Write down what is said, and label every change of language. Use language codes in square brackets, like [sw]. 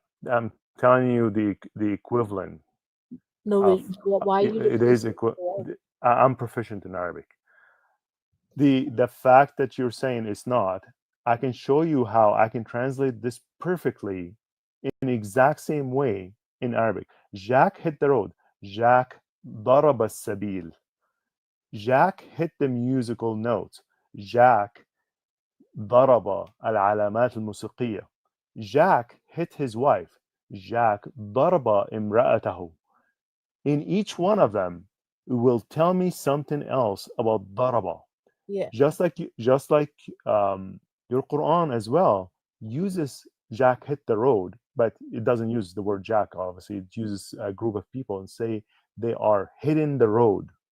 [en] I'm telling you the equivalent. No, why it is I'm proficient in Arabic. The fact that you're saying it's not, I can show you how I can translate this perfectly in the exact same way in Arabic. Jack hit the road. [ar] Jack ضرب السبيل. [en] Jack hit the musical notes. [ar] Jack ضرب العلامات الموسيقية. [en] Jack hit his wife. [ar] Jack ضرب امرأته. [en] In each one of them, it will tell me something else about ضرب. Yeah. Just like your Quran as well uses Jack hit the road, but it doesn't use the word Jack. Obviously, it uses a group of people and say they are hitting the road.